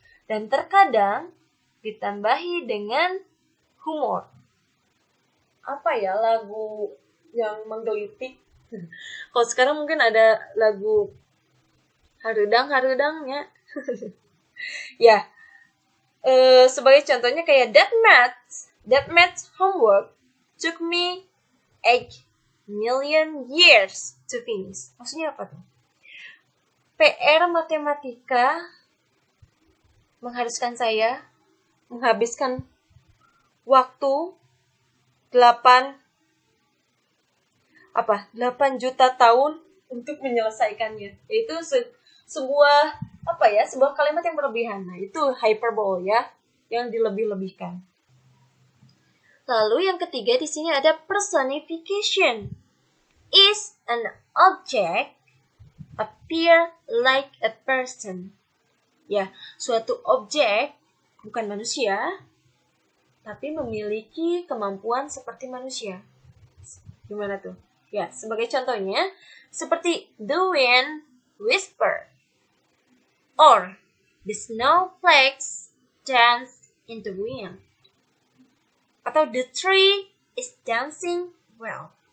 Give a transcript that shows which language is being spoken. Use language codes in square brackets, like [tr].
[id] Dan terkadang ditambahi dengan humor. Apa ya lagu yang menggelitik? Kalau sekarang mungkin ada lagu harudang-harudangnya. Ya, sebagai contohnya kayak [en] that math homework took me 8 million years to finish. [id] Maksudnya apa tuh? PR matematika mengharuskan saya menghabiskan waktu 8 juta tahun untuk menyelesaikannya. Itu sebuah kalimat yang berlebihan. Nah, itu hyperbole ya, yang dilebih-lebihkan. Lalu yang ketiga di sini ada personification. [en] Is an object appear like a person. [id] Ya, suatu objek bukan manusia, tapi memiliki kemampuan seperti manusia. Gimana tuh? Ya, sebagai contohnya, seperti [en] the wind whisper, or the snowflakes dance in the wind, [id] atau [en] the tree is dancing well.